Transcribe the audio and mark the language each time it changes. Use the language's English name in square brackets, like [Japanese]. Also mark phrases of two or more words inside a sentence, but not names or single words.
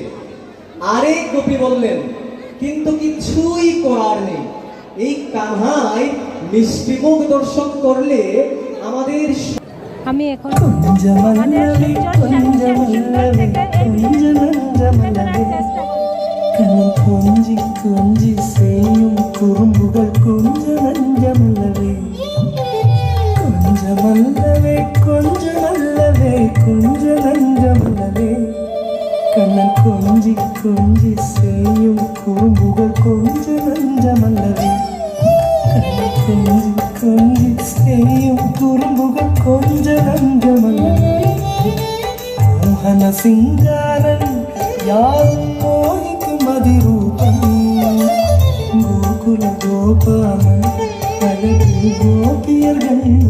[Bangla] আরেক গোপী বললেন, কিন্তু কিছুই করার নেই, এই কানহাই মিষ্টি মুখ দর্শন করলে আমাদের আমি এখন আমাদের শিলচর থেকে এই চেষ্টা [Tamil] கொஞ்சி கொஞ்சி செய்யும் குறும்புகள் கொஞ்சமல்லவே கொஞ்சமல்லவே கொஞ்சமல்லவே கொஞ்ச நஞ்சமல்லவே கண்ணன் கொஞ்சி கொஞ்சி செய்யும் குறும்புகள் கொஞ்ச நஞ்சமல்லவே கண்ணன் கொஞ்சி கொஞ்சி செய்யும் குறும்புகள் கொஞ்ச நஞ்சமல்லவே மோகன சிங்காரன் யாரும் மதிரூபம் கோகுல கோபாலன் அழகு கோபியர்கள்